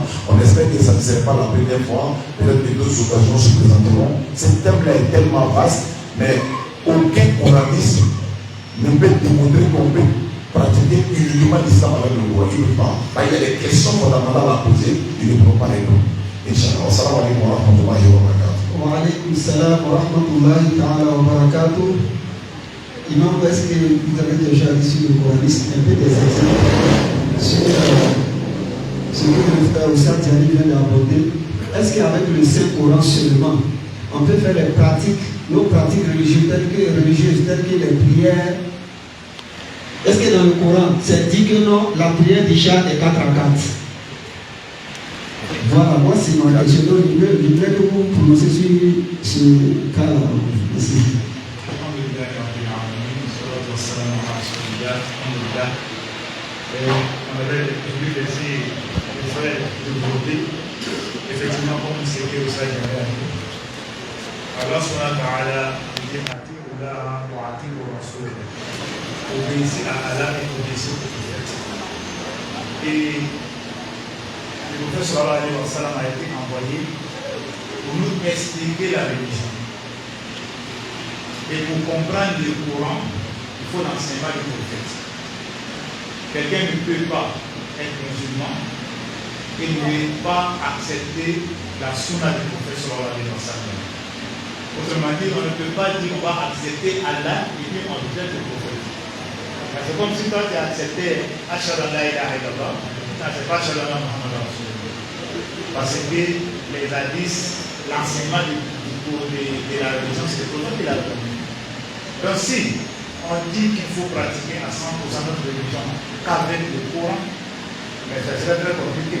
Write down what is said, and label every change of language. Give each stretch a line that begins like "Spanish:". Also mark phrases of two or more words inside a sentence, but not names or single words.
French: On espère que ça ne sera pas la première fois. Peut-être que d'autres occasions se présenteront. Ce thème-là est tellement vaste, mais aucun coraniste ne peut démontrer qu'on peut pratiquer uniquement l'islam avec le Coran. Il ne peut pas. Il y a des questions fondamentales à poser, ils ne pourront pas répondre.
Arabic: إن شاء الله. السلام عليكم ورحمة الله وبركاته. وعليكم السلام ورحمة الله وبركاته.
French: Imam, est-ce que vous avez déjà dit sur le coranisme un peu des exemples sur ce que le frère Oussat Diané vient d'aborder? Est-ce qu'avec le Saint-Coran seulement, on peut faire les pratiques, nos pratiques religieuses telles que les prières? Est-ce que dans le Coran, c'est dit que non, la prière déjà est 4 à 4? Voilà, moi c'est ma question. Je voudrais que vous prononcez sur ce cas-là. Merci. On avait voulu laisser les frères développer, effectivement, comme c'est que ça y est. Allah
Arabic: سبحانه وتعالى
French: dit
Arabic: أطيعوا الله وأطيعوا الرسول.
French: Obéissez à Allah et obéissez au prophète. Et le prophète
Arabic: صلى الله عليه وسلم
French: a été envoyé pour nous expliquer la religion. Et pour comprendre le Coran, il faut l'enseignement du prophète. Quelqu'un ne peut pas être musulman et ne peut pas accepter la sunna du prophète
Arabic: صلى الله عليه وسلم.
French: Autrement dit, on ne peut pas dire qu'on va accepter Allah et puis on rejette le prophète. C'est comme si toi tu as accepté
Arabic: أشهد أن لا إله إلا الله,
French: c'est pas
Arabic: أشهد أن محمدا رسول الله.
French: Parce que les hadiths, l'enseignement de la religion, c'est le prophète qui l'a donné. Donc si on dit qu'il faut pratiquer à 100% notre religion qu'avec le Coran, mais ça serait très compliqué.